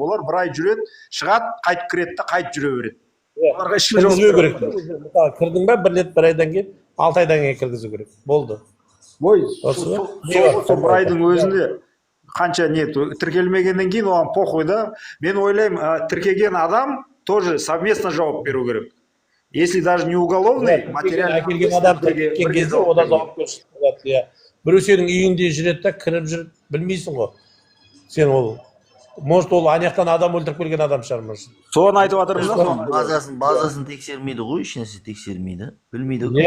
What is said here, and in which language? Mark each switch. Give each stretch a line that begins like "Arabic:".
Kazakh: Олар бір ай жүреді, шығады, қайтып кіреді де, қайтып жүре береді. Оларға ешкім кіргізу керек. Кірдің ба, бір айдан кейін, 6 айдан кейін кіргізу керек. Болды. Сол бір айдың өзінде қанша не тіркелмегеннен кейін оған похуй да. Мен ойлаймын, тіркеген адам
Russian: тоже совместно
Kazakh: жауап беру керек.
Russian: Если даже не уголовный, материальный.
Kazakh: Әкелген адам тіркелген кезде одан жауапкершілік болады. Иә. Біреу сенің үйіңде жүреді да, кіріп жүр, білмейсің ғой. Сен ол может ол аяқтан адам өлтіріп келген адам шығар может. Соны айтып жатырмыз да. Базасын тексермейді ғой, ешнәрсе тексермейді. Білмейді ғой.